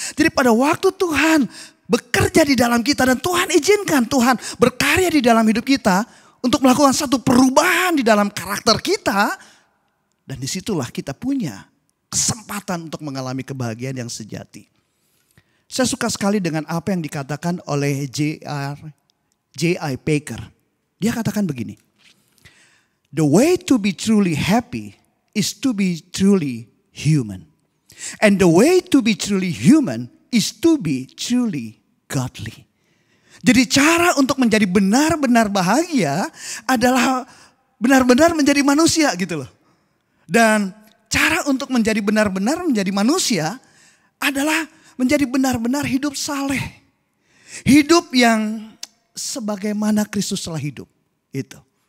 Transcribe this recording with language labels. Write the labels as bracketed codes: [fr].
[id] Jadi pada waktu Tuhan bekerja di dalam kita dan Tuhan izinkan Tuhan berkarya di dalam hidup kita untuk melakukan satu perubahan di dalam karakter kita. Dan disitulah kita punya kesempatan untuk mengalami kebahagiaan yang sejati. Saya suka sekali dengan apa yang dikatakan oleh J.I. Packer. Dia katakan begini. [en] The way to be truly happy is to be truly human. And the way to be truly human is to be truly godly. [id] Jadi cara untuk menjadi benar-benar bahagia adalah benar-benar menjadi manusia gitu loh. Dan cara untuk menjadi benar-benar menjadi manusia adalah menjadi benar-benar hidup saleh. Hidup yang sebagaimana Kristus telah hidup. Itu.